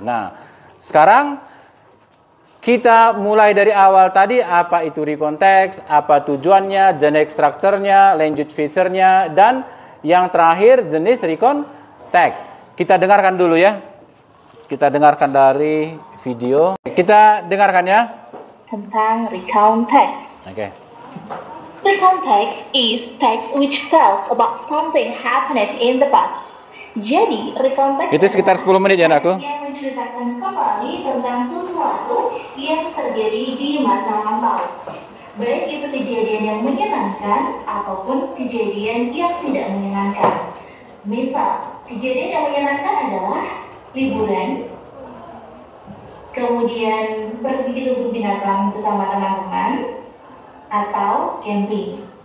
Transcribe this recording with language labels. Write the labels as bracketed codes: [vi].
[id] Nah, sekarang kita mulai dari awal tadi, apa itu recon text, apa tujuannya, generic structure-nya, language feature-nya, dan yang terakhir jenis recon text. Kita dengarkan dulu ya. Kita dengarkan dari video. Kita dengarkan ya. Tentang recount text. Oke. [en] Recount text is text which tells about something happened in the past. [id] Jadi, recount text Itu sekitar 10 menit ya, anakku. yang menceritakan kembali tentang sesuatu yang terjadi di masa lampau. Baik itu kejadian yang menyenangkan ataupun kejadian yang tidak menyenangkan. Misal, kejadian yang menyenangkan adalah liburan, kemudian pergi ke kebun binatang bersama teman-teman, atau camping.